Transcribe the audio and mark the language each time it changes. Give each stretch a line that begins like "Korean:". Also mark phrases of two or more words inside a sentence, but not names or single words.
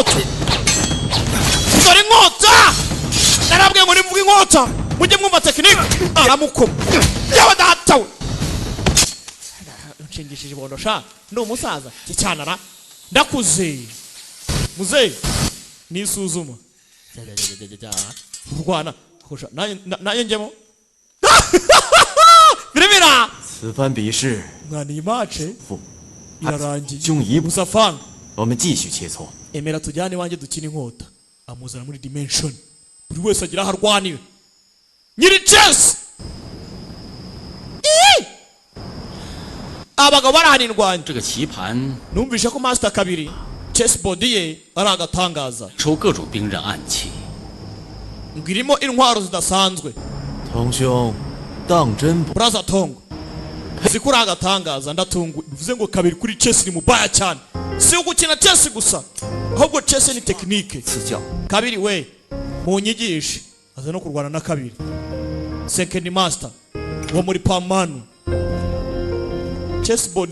Kinyarwanda: inkota narabwiye ngo nimvuga inkota mujye mwumva tekinike aramukoma yawe datawe nshingishije ibondo sha ni umusaza cyanara ndakuze muzeyi nisuzuma urwana hosha naye njemo birimira
Chinese: 此番比试
Kinyarwanda: mwana iyi mace
Chinese: 父
Kinyarwanda: irarangiye
Chinese: 兄一步，
Kinyarwanda: musafanga
Chinese: 我们继续切磋。
Kinyarwanda: emera tujyane iwanjye dukina inkota amuzana muri dimension buri wese agira aho arwanira nyiri chess abagabo barahanirwanya
Chinese: 这个棋盘
Kinyarwanda: numvishe ko master kabiri chessboard ye ari agatangaza
Chinese: 抽各种兵刃暗器，
Kinyarwanda: ngo irimo intwaro zidasanzwe
Chinese: 同兄，当真不？
Kinyarwanda: brother tongo ziko uri agatangaza ndatunguwe bivuze ngo kabiri kuri chess ni mubaya cyane si ugukina chess gusa ahubwo chess ni tekinike
Chinese: 赐教。
Kinyarwanda: kabiri we munyigishe aza no kurwana na kabiri
English: second master
Kinyarwanda: wo muri pamanu chessboard